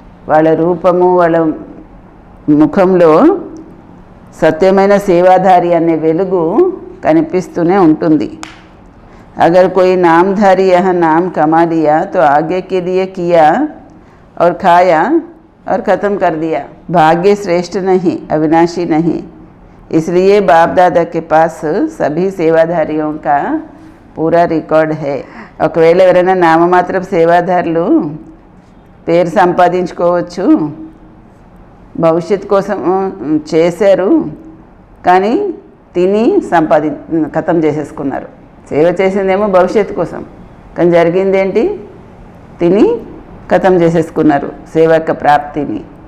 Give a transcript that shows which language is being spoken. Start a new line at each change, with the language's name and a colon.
Telugu: వాళ్ళ రూపము వాళ్ళ ముఖంలో సత్యమైన సేవాధారి అనే వెలుగు కనిపిస్తూనే ఉంటుంది.
Hindi: अगर कोई नामधारी यह नाम कमा लिया तो आगे के लिए किया और खाया और ख़त्म कर दिया. भाग्य श्रेष्ठ नहीं, अविनाशी नहीं. इसलिए बाप दादा के पास सभी सेवाधारियों का पूरा रिकॉर्ड है.
Telugu: ఒకవేళ ఎవరైనా నామమాత్రపు సేవాదారులు పేరు సంపాదించుకోవచ్చు, భవిష్యత్తు కోసం చేశారు కానీ తిని ఖతం చేసేసుకున్నారు. సేవ చేసిందేమో భవిష్యత్తు కోసం, కానీ జరిగింది ఏంటి? తిని ఖతం చేసేసుకున్నారు సేవ యొక్క ప్రాప్తిని.